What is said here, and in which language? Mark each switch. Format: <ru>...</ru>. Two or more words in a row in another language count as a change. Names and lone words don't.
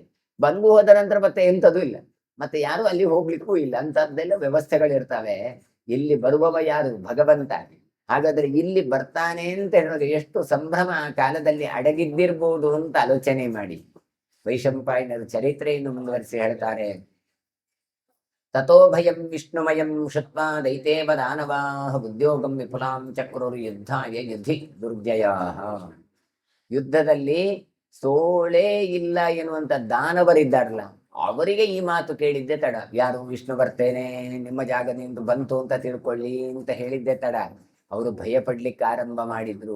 <kn>ಬಂದು ಹೋದ ನಂತರ ಮತ್ತೆ ಎಂಥದೂ ಇಲ್ಲ, ಮತ್ತೆ ಯಾರು ಅಲ್ಲಿ ಹೋಗ್ಲಿಕ್ಕೂ ಇಲ್ಲ, ಅಂತದ್ದೆಲ್ಲ ವ್ಯವಸ್ಥೆಗಳಿರ್ತವೆ. ಇಲ್ಲಿ ಬರುವವ ಯಾರು? ಭಗವಂತ. ಹಾಗಾದ್ರೆ ಇಲ್ಲಿ ಬರ್ತಾನೆ ಅಂತ ಹೇಳಿದ್ರೆ ಎಷ್ಟು ಸಂಭ್ರಮ ಆ ಕಾಲದಲ್ಲಿ ಅಡಗಿದ್ದಿರ್ಬೋದು ಅಂತ ಆಲೋಚನೆ ಮಾಡಿ. ವೈಶಂಪಾಯನರ ಚರಿತ್ರೆಯನ್ನು ಮುಂದುವರಿಸಿ ಹೇಳ್ತಾರೆ.</kn> <sa>ತಥೋ ಭಯಂ ವಿಷ್ಣುಮಯಂ ಶುತ್ವಾ ದೈತೇವ ದಾನವಾಹ ಉದ್ಯೋಗಂ ವಿಪುಲಾಂ ಚಕ್ರುರ್ ಯುದ್ಧಾಯ ಯುಧಿ ದುರ್ಜಯಾಃ.</sa> <kn>ಯುದ್ಧದಲ್ಲಿ ಸೋಳೇ ಇಲ್ಲ ಎನ್ನುವಂತ ದಾನವರಿದ್ದಾರಲ್ಲ, ಅವರಿಗೆ ಈ ಮಾತು ಕೇಳಿದ್ದೆ ತಡ. ಯಾರು? ವಿಷ್ಣು ಬರ್ತೇನೆ ನಿಮ್ಮ ಜಾಗದಿಂದ ಬಂತು ಅಂತ ತಿಳ್ಕೊಳ್ಳಿ ಅಂತ ಹೇಳಿದ್ದೆ ತಡ. ಅವರು ಭಯ ಪಡ್ಲಿಕ್ಕೆ ಆರಂಭ ಮಾಡಿದ್ರು.</kn>